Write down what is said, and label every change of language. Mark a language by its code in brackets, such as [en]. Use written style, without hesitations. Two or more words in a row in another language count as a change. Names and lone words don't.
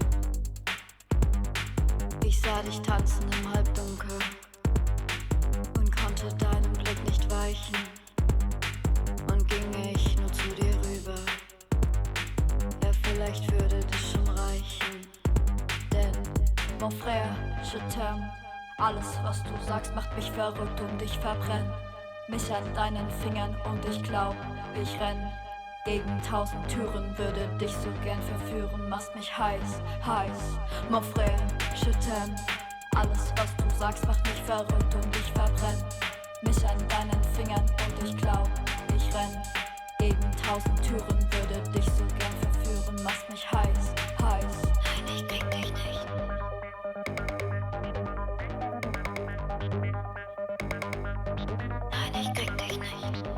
[de] Ich sah dich tanzen im Halbdunkel und konnte deinem Blick nicht weichen. Und ginge ich nur zu dir rüber. Ja, vielleicht würde das schon reichen. Denn, [fr] mon frère, je t'aime. [de] Alles, was du sagst, macht mich verrückt und ich verbrenn mich an deinen Fingern und ich glaub, ich renn gegen 1000 Türen, würde dich so gern verführen, machst mich heiß, heiß, [fr] mon frère, je t'aime. [de] Alles, was du sagst, macht mich verrückt und ich verbrenn mich an deinen Fingern und ich glaub, ich renn gegen 1000 Türen, würde dich so gern verführen, machst mich heiß, heiß. Nein, ich krieg dich nicht. Nein, ich krieg dich nicht.